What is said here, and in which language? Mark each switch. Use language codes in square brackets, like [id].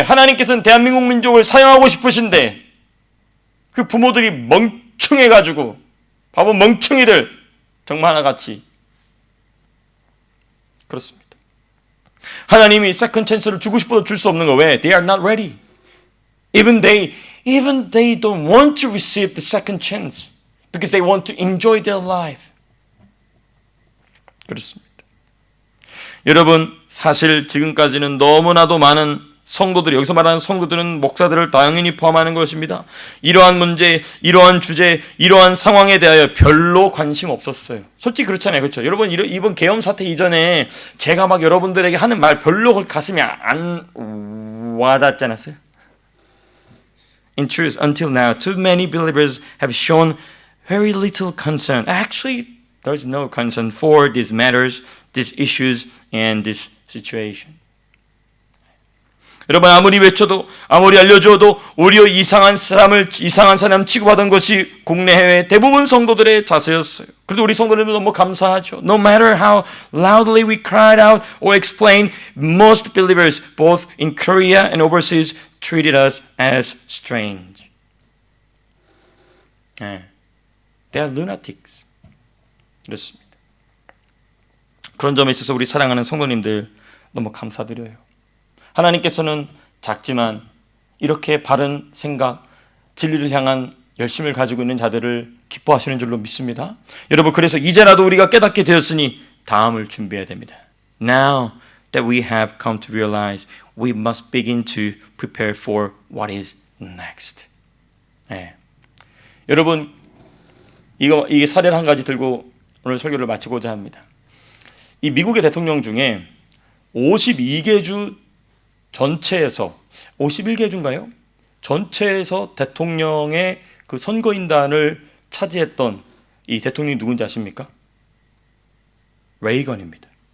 [ko] 하나님께서는 대한민국 민족을 사용하고 싶으신데 그 부모들이 멍청해가지고 바보 멍청이들 정말 하나같이 그렇습니다. 하나님이 세컨 찬스를 주고 싶어도 줄 수 없는 거. 왜? [en] They are not ready. Even they don't want to receive the second chance because they want to enjoy their life. [ko] 그렇습니다. 여러분, 사실 지금까지는 너무나도 많은 성도들이, 여기서 말하는 성도들은 목사들을 당연히 포함하는 것입니다. 이러한 문제, 이러한 주제, 이러한 상황에 대하여 별로 관심 없었어요. 솔직히 그렇잖아요. 그렇죠? 여러분, 이번 계엄 사태 이전에 제가 막 여러분들에게 하는 말 별로 가슴이 안 와닿지 않았어요? [en] In truth, until now, too many believers have shown very little concern. Actually, there's no concern for these matters, these issues, and this situation. [ko] 여러분, 아무리 외쳐도, 아무리 알려줘도 오히려 이상한 사람 취급하던 것이 국내 해외 대부분 성도들의 자세였어요. 그래도 우리 성도들은 너무 감사하죠. [en] No matter how loudly we cried out or explained, most believers, both in Korea and overseas, treated us as strange. They are lunatics. [ko] 그렇습니다. 그런 점에 있어서 우리 사랑하는 성도님들 너무 감사드려요. 하나님께서는 작지만 이렇게 바른 생각, 진리를 향한 열심을 가지고 있는 자들을 기뻐하시는 줄로 믿습니다. 여러분, 그래서 이제라도 우리가 깨닫게 되었으니 다음을 준비해야 됩니다. [en] Now that we have come to realize, we must begin to prepare for what is next. [ko] 여러분, 이게 사례를 한 가지 들고 오늘 설교를 마치고자 합니다. 이 미국의 대통령 중에 52개 주 전체에서 51개 주인가요? 전체에서 대통령의 그 선거인단을 차지했던 이 대통령이 누군지 아십니까? 레이건입니다.